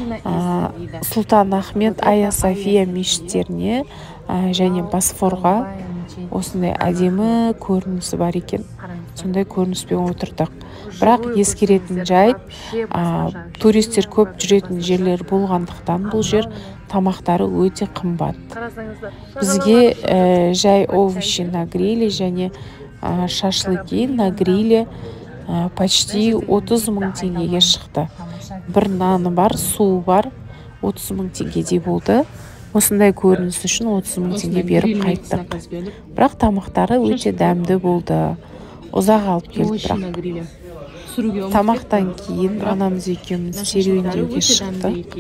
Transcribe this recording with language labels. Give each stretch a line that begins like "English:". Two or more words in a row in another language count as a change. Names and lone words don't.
Kazakh: Сұлтан Ахмет, Айя София мешіттеріне және Босфорға осындай әдемі көрінісі бар екен. Сондай көрініспен отырдық. Бірақ ескеретін жайт, туристер көп жүретін жерлер болғандықтан бұл жер тамақтары өте қымбат. Бізге жай
Russian: овощи на гриле және шашлыки на гриле почти
Kazakh: 30 мың теңгеге шықты. Бір наны бар, суы бар, 30 мың теңгедей болды. Осындай көрініс үшін 30 мың теңге беріп қайттық. Бірақ тамақтары өте дәмді болды. Ұзақ алып келдік бірақ. Тамақтан кейін анамыз екеуміз серуендеуге шықты.